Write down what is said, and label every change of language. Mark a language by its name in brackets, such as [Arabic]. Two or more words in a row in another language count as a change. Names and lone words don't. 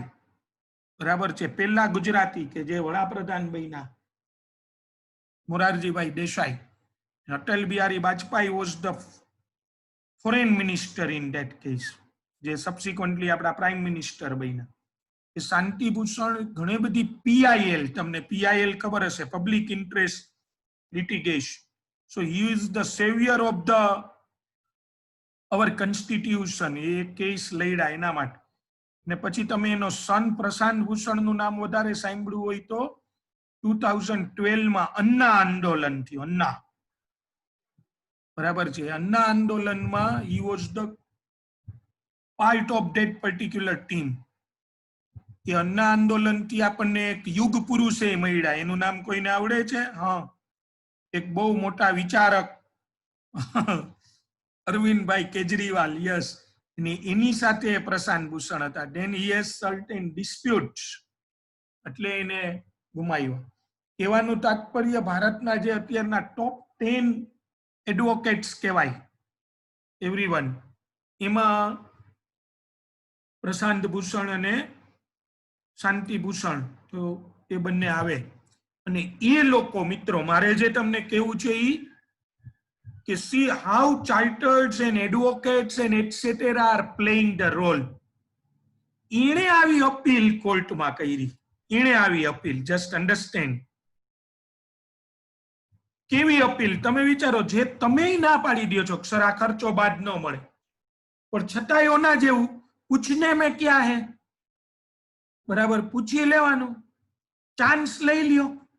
[Gujarati] બરાબર છે, પહેલા ગુજરાતી કે જે વડાપ્રધાન બન્યા, મોરારજીભાઈ દેસાઈ. [English] અટલ બિહારી વાજપેયી was the foreign minister in that case, [Gujarati] જે સબસિક્વન્ટલી આપણા પ્રાઇમ મિનિસ્ટર બન્યા. એ શાંતિભૂષણ ઘણી બધી પીઆઈએલ, તમને પીઆઈએલ ખબર હશે, [English] public interest litigation. So he is the savior of our constitution. [Gujarati] એ કેસ લડ્યા એના માટે. ને પછી તમે એનો સન પ્રશાંત ભૂષણ નું નામ વધારે સાંભળ્યું હોય તો 2012 માં અન્ના આંદોલન થયું. [English] અન્ના, બરાબર છે, અન્ના આંદોલનમાં he was the part of that particular team. [Gujarati] એ અન્ના આંદોલન થી આપણને એક યુગ પુરુષ એ મળ્યા, એનું નામ કોઈને આવડે છે? હા, એક બહુ મોટા વિચારક અરવિંદભાઈ કેજરીવાલ. યસ, એની સાથે પ્રશાંત ભૂષણ હતા. [English] then he has certain disputes, [Gujarati] એટલે એને ગુમાવ્યો. કહેવાનું તાત્પર્ય, ભારતના જે અત્યારના [English] top 10 advocates [Gujarati] કહેવાય એવરીવન, એમાં પ્રશાંત ભૂષણ અને શાંતિભૂષણ, તો એ બંને આવે. અને એ લોકો, મિત્રો, મારે જે તમને કહેવું છે એ કે [English] see how chartered and advocates and etc are playing the role. [Gujarati] એણે આવી અપીલ કોર્ટમાં કરી, એણે આવી અપીલ, [English] just understand. [Gujarati] કેવી અપીલ તમે વિચારો, જે તમે ના પાડી દો છો સર આ ખર્ચો બાદ ન મળે, પણ છતાંય ઓના જેવું [Hindi] पूछने में क्या है, [Gujarati] બરાબર, પૂછી લેવાનું, ચાન્સ લઈ લ્યો.